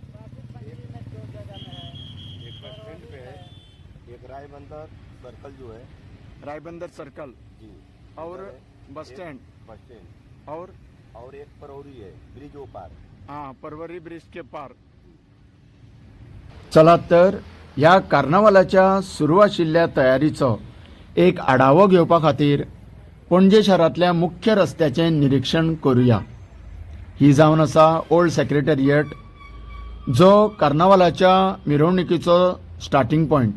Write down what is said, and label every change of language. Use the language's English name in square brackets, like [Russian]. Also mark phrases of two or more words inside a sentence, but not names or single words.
[Hindi] एक बस स्टैंड पे है, एक रायबंदर सर्कल जो है रायबंदर सर्कल जी, और उधर है, बस स्टैंड बस स्टैंड और एक परौरी है, ब्रिज ओ पार. हाँ, परवरी ब्रिज के पार. [Konkani] चला तर ह्या कार्नावालाच्या सुरू आशिल्ल्या तयारीचो एक आढावो घेवपा खातीर पणजे शारांतल्या मुख्य रस्त्याचें निरीक्षण करूया. ही जावन आसा ओल्ड सेक्रेटरिएट, जो कार्नावालाच्या मिरवणुकीचो [English] starting point.